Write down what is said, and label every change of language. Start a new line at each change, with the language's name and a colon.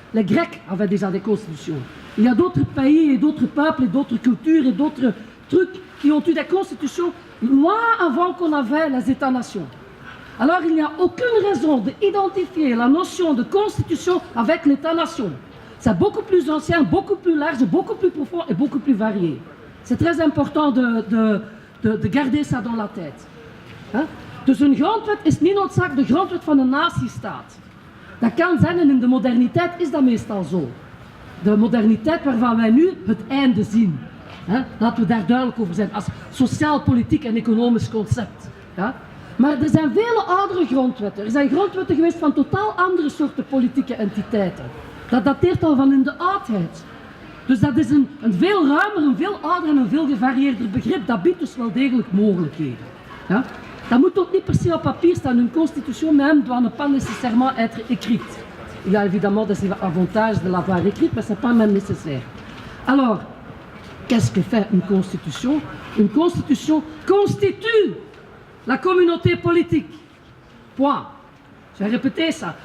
French: Les Grecs avaient déjà des constitutions. Il y a d'autres pays et d'autres peuples et d'autres cultures et d'autres trucs qui ont eu des constitutions loin avant qu'on avait les États-nations. Alors il n'y a aucune raison d'identifier la notion de constitution avec l'État-nation. C'est beaucoup plus ancien, beaucoup plus large, beaucoup plus profond et beaucoup plus varié. C'est très important de garder ça dans la tête. Huh?
Dutch: Dus een grondwet is niet noodzakelijk de grondwet van een nazistaat. Dat kan zijn en in de moderniteit is dat meestal zo. De moderniteit waarvan wij nu het einde zien. Laten we daar duidelijk over zijn, als sociaal, politiek en economisch concept. Ja? Maar er zijn vele oudere grondwetten. Er zijn grondwetten geweest van totaal andere soorten politieke entiteiten. Dat dateert al van in de oudheid. Dus dat is een veel ruimer, een veel ouder en een veel gevarieerder begrip. Dat biedt dus wel degelijk mogelijkheden. Ja? Dat moet ook niet per se op papier staan.
French: Une constitution même doit ne pas nécessairement être écrite. Il y a évidemment des avantages de l'avoir écrite, mais ce n'est pas même nécessaire. Alors, qu'est-ce que fait une constitution? Une constitution constitue la communauté politique. Point. Je vais répéter ça.